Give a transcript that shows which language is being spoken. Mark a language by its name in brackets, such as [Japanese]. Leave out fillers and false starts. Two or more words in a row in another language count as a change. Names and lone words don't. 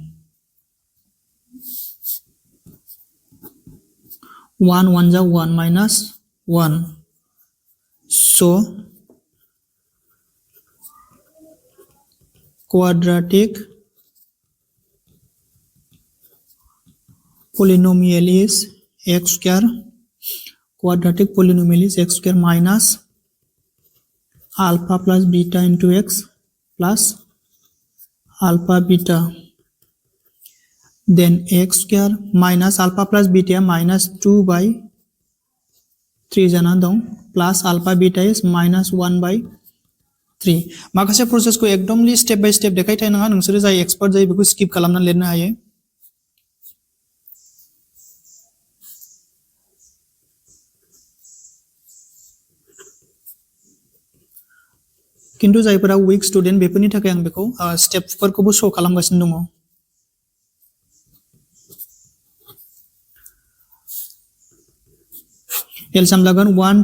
[English] 1 1 is 1 minus 1 so quadratic polynomial is x square minus alpha plus beta into x plus alpha beta then x square minus alpha plus beta minus 2 by 3 [Bodo] जाना दं [English] plus alpha beta is minus 1 by 3 [Bodo] माखासे प्रोसेसखौ एकदमली [English] step by step [Bodo] देखायथाय नङा नोंसोर जाय एक्सपर्ट जाय बेखौ स्किप खालामना लिरनो हायो किन्तु जायफोरा [English] weak student [Bodo] बेफोरनि थाखाय आं बेखौ स्टेपफोरखौबो शो खालामगासिनो दङ एलसीएम लागोन 1